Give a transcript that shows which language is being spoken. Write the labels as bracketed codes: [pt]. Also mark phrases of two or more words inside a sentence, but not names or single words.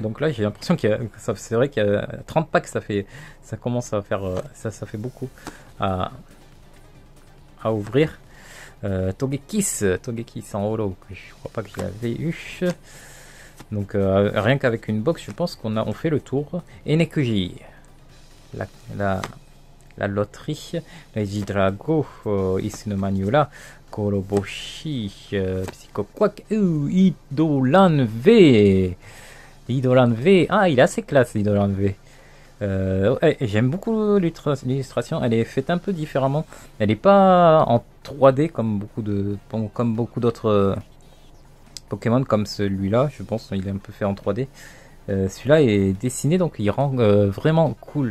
[fr] Donc là j'ai l'impression que c'est vrai qu'il y a 30 packs, ça commence à faire ça fait beaucoup à ouvrir. Togekis en holo, je crois pas que je l'avais eu. Donc rien qu'avec une box, je pense on fait le tour. Enekuji, la loterie, les Drago, Isune Manula, Koroboshi, Psychoquack, Idolan V. Idolan V, ah il est assez classe Idolan V. J'aime beaucoup l'illustration, elle est faite un peu différemment. Elle n'est pas en 3D comme beaucoup d'autres Pokémon comme celui-là, je pense il est un peu fait en 3D. Celui-là est dessiné donc il rend vraiment cool.